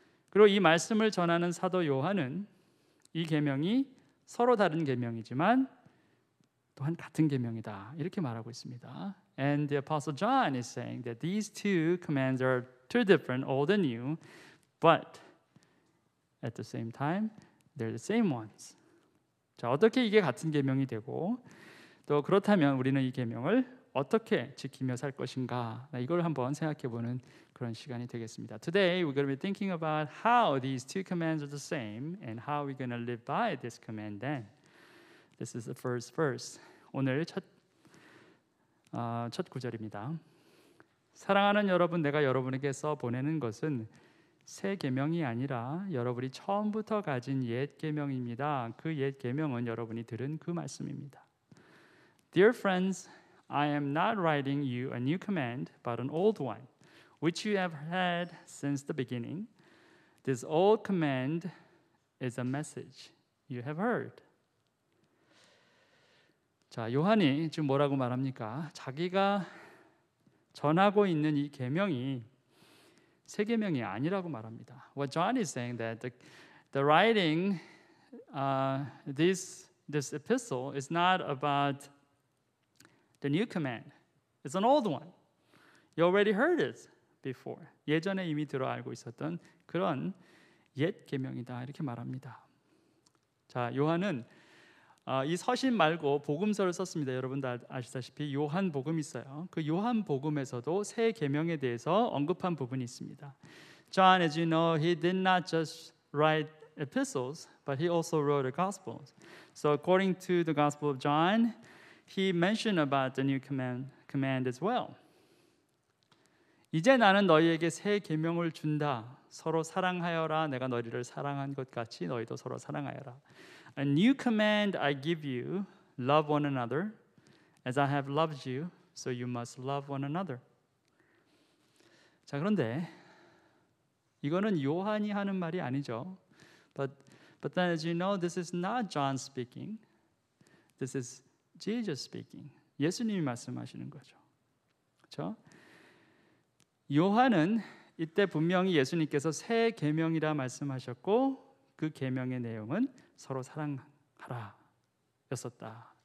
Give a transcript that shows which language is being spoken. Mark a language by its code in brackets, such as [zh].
[ko] 그리고 이 말씀을 전하는 사도 요한은 이 계명이 서로 다른 계명이지만 또한 같은 계명이다 이렇게 말하고 있습니다. [en] And the apostle John is saying that these two commands are two different, old and new, but at the same time, they're the same ones. [ko] 자, 어떻게 이게 같은 계명이 되고 또 그렇다면 우리는 이 계명을 어떻게 지키며 살 것인가? 이걸 한번 생각해보는 그런 시간이 되겠습니다. [en] Today we're going to be thinking about how these two commands are the same and how we're going to live by this command then. This is the first verse. [ko] 오늘 첫 구절입니다. 사랑하는 여러분, 내가 여러분에게서 보내는 것은 새 계명이 아니라 여러분이 처음부터 가진 옛 계명입니다. 그 옛 계명은 여러분이 들은 그 말씀입니다. [en] Dear friends, I am not writing you a new command, but an old one, which you have had since the beginning. This old command is a message you have heard. [ko] 자, 요한이 지금 뭐라고 말합니까? 자기가 전하고 있는 이 계명이 새 계명이 아니라고 말합니다. [en] What John is saying that the writing this epistle is not about the new command. It's an old one. You already heard it before. [ko] 예전에 이미 들어 알고 있었던 그런 옛 계명이다 이렇게 말합니다. 자, 요한은 이 서신 말고 복음서를 썼습니다. 여러분도 아시다시피 요한 복음이 있어요. 그 요한 복음에서도 새 계명에 대해서 언급한 부분이 있습니다. [en] John, as you know, he did not just write epistles, but he also wrote the Gospels. So according to the Gospel of John, he mentioned about the new command as well. [ko] 이제 나는 너희에게 새 계명을 준다. 서로 사랑하여라. 내가 너희를 사랑한 것 같이 너희도 서로 사랑하여라. [en] A new command I give you, love one another, as I have loved you, so you must love one another. [ko] 자, 그런데 이거는 요한이 하는 말이 아니죠. [en] But then, as you know, this is not John speaking. This is Jesus speaking. [ko] 예수님이 말씀하시는 거죠. 그렇죠? 요한은 이때 분명히 예수님께서 새 계명이라 말씀하셨고 그 계명의 내용은 서로 사랑하라 였었다.